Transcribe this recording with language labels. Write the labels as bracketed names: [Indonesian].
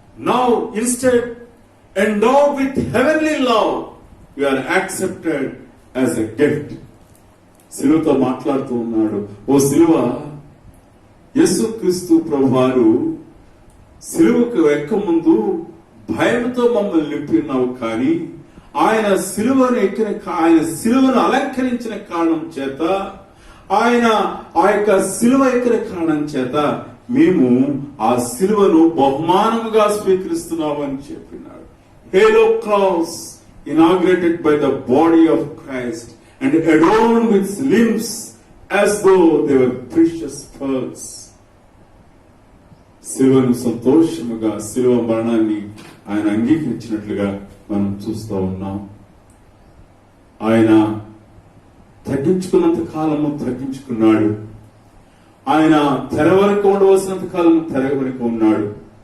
[English] Now instead, endowed with heavenly love, you are accepted as a gift. [Telugu] సిలువతో మాట్లాడుతూ ఉన్నాడు. ఓ సిలువ, యేసుక్రీస్తు ప్రభువారు సిలువకు ఎక్క ముందు భయంతో మమ్మల్ని నింపినావు, కానీ ఆయన సిలువను అలంకరించిన కారణం చేత, ఆయన ఆ యొక్క సిలువ ఎక్కిన కారణం చేత మేము ఆ సిలువను బహుమానముగా స్వీకరిస్తున్నామని చెప్పినాడు. [English] Hail o cross inaugurated by the body of Christ and adorned with limbs as though they were precious pearls. [Telugu] సిలువను సంతోషముగా, సిలువ మరణాన్ని ఆయన అంగీకరించినట్లుగా మనం చూస్తూ ఉన్నాం. ఆయన తగ్గించుకున్నంత కాలము తగ్గించుకున్నాడు. ఆయన తెర వరకు ఉండవలసినంత కాలము తెర వరకు ఉన్నాడు.